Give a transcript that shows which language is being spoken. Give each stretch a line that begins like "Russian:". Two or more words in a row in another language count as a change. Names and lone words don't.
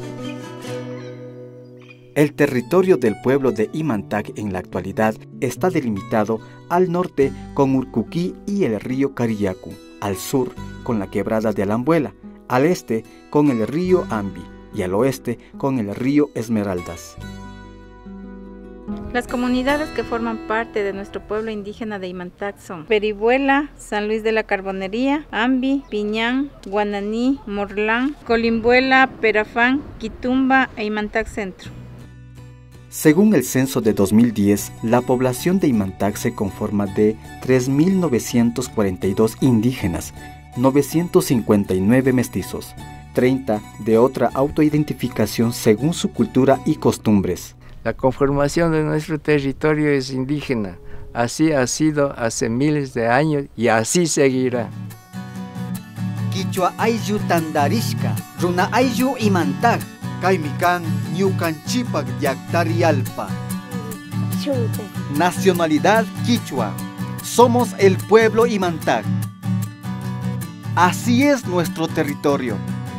Spanish: El territorio del pueblo de Imantag en la actualidad está delimitado al norte con Urcuquí y el río Cariyacu, al sur con la quebrada de Alambuela, al este con el río Ambi y al oeste con el río Esmeraldas. Las comunidades que forman parte de nuestro pueblo indígena de Imantag son Peribuela, San Luis de la Carbonería, Ambi, Piñán, Guananí, Morlán, Colimbuela, Perafán, Quitumba e Imantag Centro. Según el censo de 2010, la población de Imantag se conforma de 3.942 indígenas, 959 mestizos, 30 de otra autoidentificación según su cultura y costumbres. La conformación de nuestro territorio es indígena. Así ha sido hace miles de años y así seguirá.
Quechua: Quichua ayllu tandarishka, runa ayllu Imantag, Kaimikan ñukanchipak llaktarialpa.
Spanish: Nacionalidad quichua. Somos el pueblo Imantag. Así es nuestro territorio.